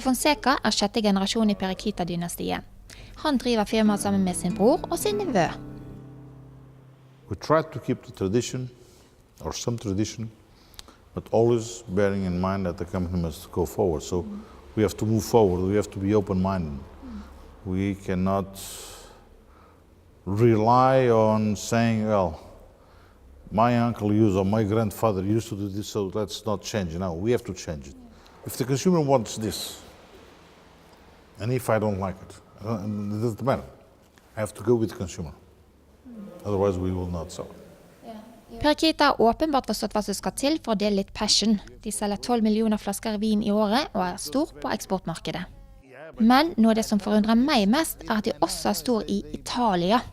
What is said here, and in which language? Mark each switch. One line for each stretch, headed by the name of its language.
Norwegian: Fonseca er sjette generasjon i Periquita-dynastiet. Han driver firmaet sammen med sin bror og sin nevø.
English: We try to keep the tradition, or some tradition, but always bearing in mind that the company must go forward. So we have to move forward, we have to be open-minded. We cannot rely on saying, well, my uncle used or my grandfather used to do this, so let's not change it now. We have to change it. If the consumer wants this, and if I don't like it, it doesn't matter. I have to go with the consumer. Otherwise we will not sell.
Norwegian: Periquita har åpenbart forstått hva som skal til for å dele litt passion. De selger 12 millioner flasker vin i året og er stor på eksportmarkedet. Men noe av det som forundrer meg mest er at de også er stor i Italia.